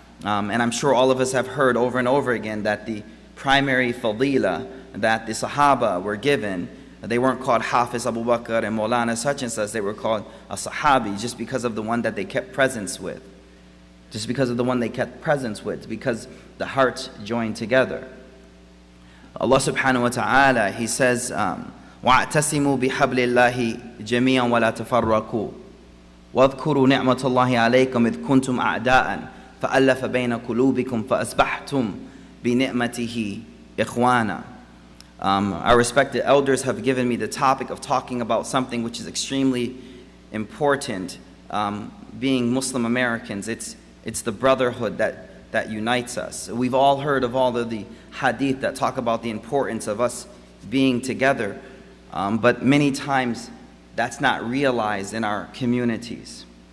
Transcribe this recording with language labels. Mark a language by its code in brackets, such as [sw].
[en] And I'm sure all of us have heard over and over again that the primary fadila that the Sahaba were given, they weren't called Hafiz Abu Bakr and Maulana such and such, they were called a Sahabi just because of the one that they kept presence with. Just because of the one they kept presence with, because the hearts joined together. [ar] Allah subhanahu wa ta'ala, He says, وَاعْتَسِمُوا بِحَبْلِ اللَّهِ جَمِيعًا وَلَا تَفَرَّقُوا وَاذْكُرُوا نِعْمَةَ اللَّهِ عَلَيْكُمْ إِذْ كُنْتُمْ أَعْدَاءً فَأَلَّفَ بَيْنَ قُلُوبِكُمْ فَأَصْبَحْتُمْ بِنِعْمَتِهِ إِخْوَانًا. [en] Our respected elders have given me the topic of talking about something which is extremely important, being Muslim Americans. It's the brotherhood that unites us. We've all heard of all of the hadith that talk about the importance of us being together, but many times that's not realized in our communities.